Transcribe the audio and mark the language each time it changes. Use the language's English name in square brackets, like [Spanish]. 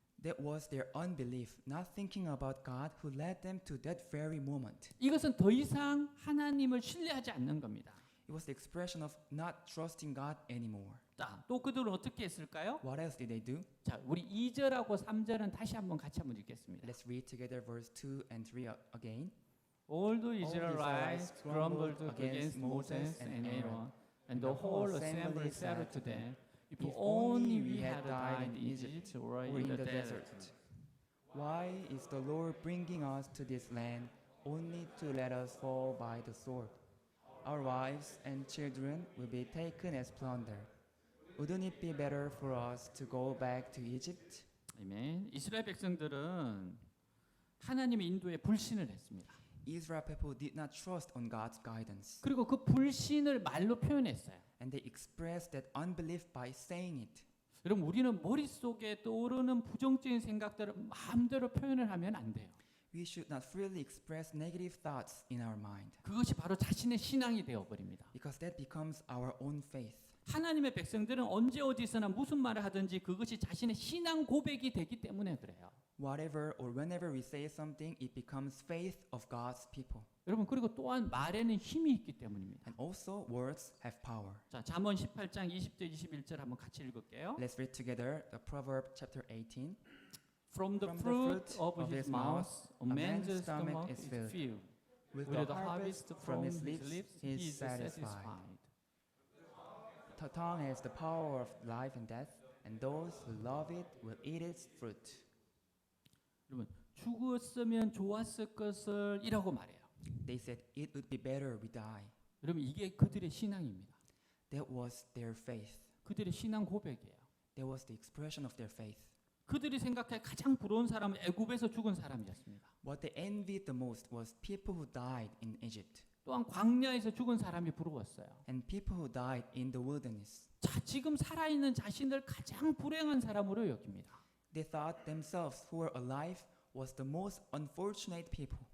[English] That was their unbelief, not thinking about God who led them to that very moment. [Korean] 이것은 더 이상 하나님을 신뢰하지 않는 겁니다. [English] It was the expression of not trusting God anymore. [Korean] 자, 또 그들은 어떻게 했을까요? [English] What else did they do? [Korean] 자, 우리 2절하고 3절은 다시 한번 같이 한번 읽겠습니다. [English] Let's read together verse 2 and 3 again. All the Israelites grumbled against Moses and Aaron, and the whole assembly said to them, "If only we had died in Egypt or in the desert." Why is the Lord bringing us to this land only to let us fall by the sword? Our wives and children will be taken as plunder. Wouldn't it be better for us to go back to Egypt? [Korean] 아멘. 이스라엘 백성들은 하나님의 인도에 불신을 했습니다. [English] Israel people did not trust on God's guidance. [Korean] 그리고 그 불신을 말로 표현했어요. [English] And they expressed that unbelief by saying it. [Korean] 여러분 우리는 머릿속에 떠오르는 부정적인 생각들을 마음대로 표현을 하면 안 돼요. [English] We should not freely express negative thoughts in our mind. [Korean] 그것이 바로 자신의 신앙이 되어 버립니다. [English] Because that becomes our own faith. [Korean] 하나님의 백성들은 언제 어디서나 무슨 말을 하든지 그것이 자신의 신앙 고백이 되기 때문에 그래요. [English] Whatever or whenever we say something, it becomes faith of God's people. [Korean] 여러분 그리고 또한 말에는 힘이 있기 때문입니다. [English] And also words have power. [Korean] 자, 잠언 18장 20절 21절 한번 같이 읽을게요. [English] Let's read together the Proverb chapter 18. From the fruit of his mouth a man's stomach is filled. With With the harvest from his lips, he is satisfied. The tongue has the power of life and death, and those who love it will eat its fruit. [Korean] 여러분, 죽었으면 좋았을 것을 이라고 말해요. [English] They said it would be better we die. [Korean] 여러분, 이게 그들의 신앙입니다. [English] That was their faith. [Korean] 그들의 신앙 고백이에요. [English] That was the expression of their faith. [Korean] 그들이 생각해 가장 부러운 사람은 애굽에서 죽은 사람이었습니다. [English] What they envied the most was people who died in Egypt, [Korean] 또한 광야에서 죽은 사람이 부러웠어요. [English] and people who died in the wilderness. [Korean] 자, 지금 살아있는 자신을 가장 불행한 사람으로 여깁니다. [English] They thought themselves who were alive was the most unfortunate people.